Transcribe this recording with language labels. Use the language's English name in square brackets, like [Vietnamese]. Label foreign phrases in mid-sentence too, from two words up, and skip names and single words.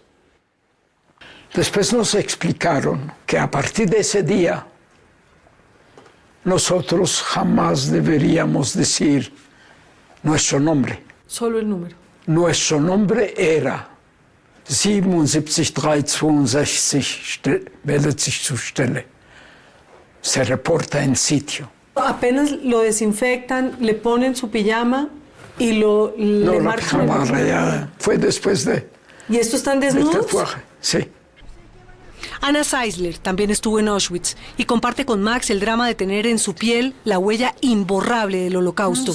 [Spanish] Después nos explicaron que a partir de ese día nosotros jamás deberíamos decir nuestro nombre. Solo el número. Nuestro nombre era 77362, [German] meldet sich zur Stelle. [Spanish] Se reporta en sitio. Apenas lo desinfectan, le ponen su pijama y No, le la marcan. pijama rayada fue después de... ¿Y esto están del desnudos? tatuaje, sí. Anna Seisler también estuvo en Auschwitz y comparte con Max el drama de tener en su piel la huella imborrable del Holocausto.